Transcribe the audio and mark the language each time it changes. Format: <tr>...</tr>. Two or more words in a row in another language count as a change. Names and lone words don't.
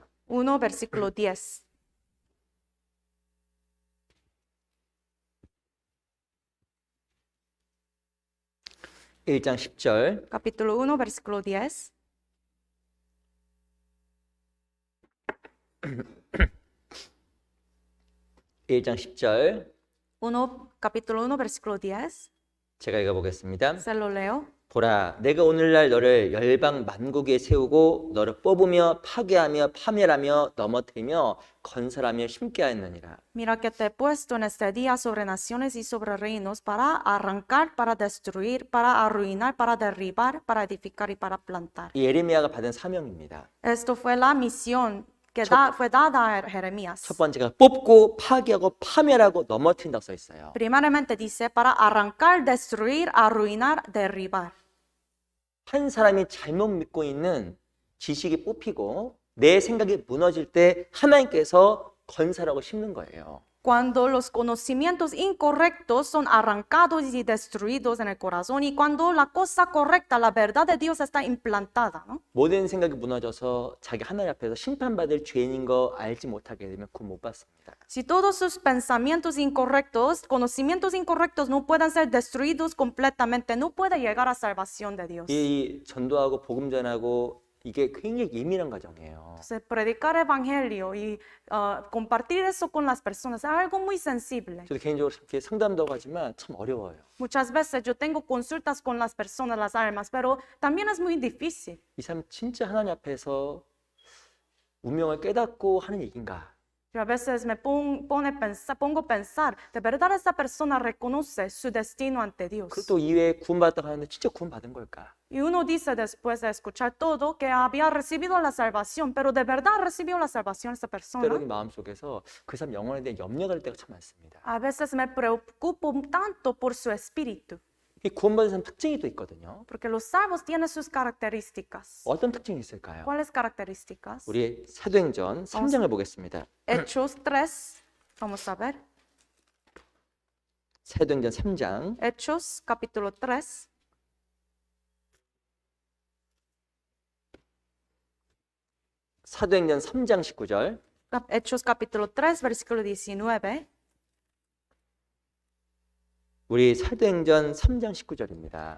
<es>1, versículo 10.</es> <ko>일장 10절.</ko> <es>Capítulo 1, versículo 10.</es> <ko>일장 10절.</ko> <es>Capítulo 1, versículo 10.</es> <ko>제가 읽어보겠습니다.</ko> <es>Se lo leo.</es> <ko>보라, 내가 오늘날 너를 열방 만국에 세우고 너를 뽑으며 파괴하며 파멸하며 넘어뜨리며 건설하며 심게 하였느니라.</ko> <es>Mira que te he puesto en este día sobre naciones y sobre reinos para arrancar, para destruir, para arruinar, para derribar, para edificar y para plantar.</es> <ko>이 예레미야가 받은 사명입니다.</ko> <es>Esto fue la misión que fue dada a Jeremías.</es> <ko>첫 번째가 뽑고 파괴하고 파멸하고 넘어뜨린다고 써 있어요.</ko> <es>Primeramente dice para arrancar, destruir, arruinar, derribar.</es> <ko>한 사람이 잘못 믿고 있는 지식이 뽑히고 내 생각이 무너질 때 하나님께서 건설하고 심는 거예요.</ko> <es>Cuando los conocimientos incorrectos son arrancados y destruidos en el corazón y cuando la cosa correcta, la verdad de Dios está implantada, ¿no?</es> <ko>모든 생각이 무너져서 자기 하나님 앞에서 심판받을 죄인인 거 알지 못하게 되면 구원 못 받습니다.</ko> <es>Si todos sus pensamientos incorrectos, conocimientos incorrectos no pueden ser destruidos completamente, no puede llegar a salvación de Dios.</es> <ko>이 전도하고 복음 전하고 이게 굉장히 예민한 과정이에요.</ko> <es>Entonces, predicar evangelio y compartir eso con las personas es algo muy sensible.</es> <ko>저도 개인적으로 이렇게 상담도 하지만 참 어려워요.</ko> <es>Muchas veces yo tengo consultas con las personas, las almas, pero también es muy difícil.</es> <ko>이 사람 진짜 하나님 앞에서 운명을 깨닫고 하는 얘기인가?</ko> <es>Yo a veces me pongo a pensar, ¿de verdad esta persona reconoce su destino ante Dios?</es> <ko>그것도 이외에 구원받았다고 하는데 진짜 구원받은 걸까?</ko> <es>Y uno dice después de escuchar todo que había recibido la salvación, pero ¿de verdad recibió la salvación esta persona?</es> <ko>때로는 마음속에서 그 사람 영혼에 대해 염려가 될 때가 참 많습니다.</ko> <es>A veces me preocupo tanto por su espíritu.</es> <ko>이 구원받은 사람 특징이 또 있거든요.</ko> <es>Porque los salvos tienen sus características.</es> <ko>어떤 특징이 있을까요?</ko> <es>¿Cuáles características?</es> <ko>우리 사도행전 3장을 보겠습니다.</ko> <es>Hechos 3, vamos a ver.</es> <ko>사도행전 3장</ko> <es>Hechos capítulo 3,</es> <ko>사도행전 3장 19절</ko> <es>Hechos capítulo 3, versículo 19.</es> <ko>우리 사도행전 3장 19절입니다.</ko>